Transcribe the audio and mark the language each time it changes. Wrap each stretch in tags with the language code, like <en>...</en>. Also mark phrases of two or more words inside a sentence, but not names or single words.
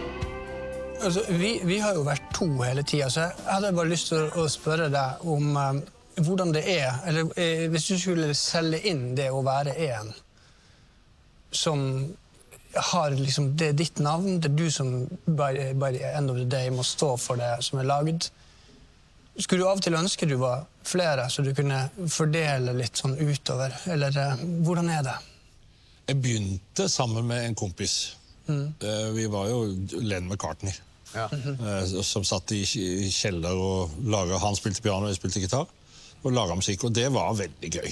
<no>Altså, vi har jo vært to hele tiden, så jeg hadde bare lyst til å spørre deg om hvordan det eller hvis du skulle selge inn det å være en, som har liksom, det er ditt navn, det er du som bare</no> <en>end of the day</en> <no>må stå for det som er laget. Skulle du av og til ønske du var flere, så du kunne fordele litt sånn utover, eller hvordan er det? Jeg begynte sammen med en kompis. Vi var jo Len McCartney, som satt i kjeller og laget, han spilte piano og jeg spilte gitar, og laget musikk, og det var veldig gøy.</no>